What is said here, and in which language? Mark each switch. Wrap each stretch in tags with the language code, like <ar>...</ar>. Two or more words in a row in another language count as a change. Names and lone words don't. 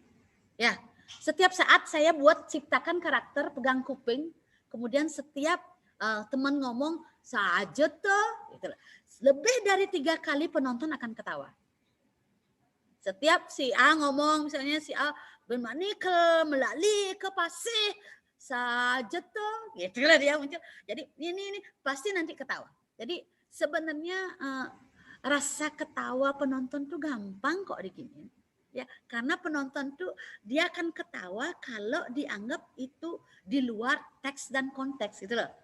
<id>Ya, setiap saat saya buat ciptakan karakter pegang kuping, kemudian setiap teman ngomong saja tuh, gitu. Lebih dari 3 kali penonton akan ketawa. Setiap si A ngomong, misalnya si A bermakni ke</id> <ban>melali ke pasih</ban> <id>saja tuh, gitulah dia muncul. Jadi ini pasti nanti ketawa. Jadi sebenarnya rasa ketawa penonton tuh gampang kok diginiin. Ya, karena penonton tuh dia akan ketawa kalau dianggap itu di luar teks dan konteks gitu loh.</id>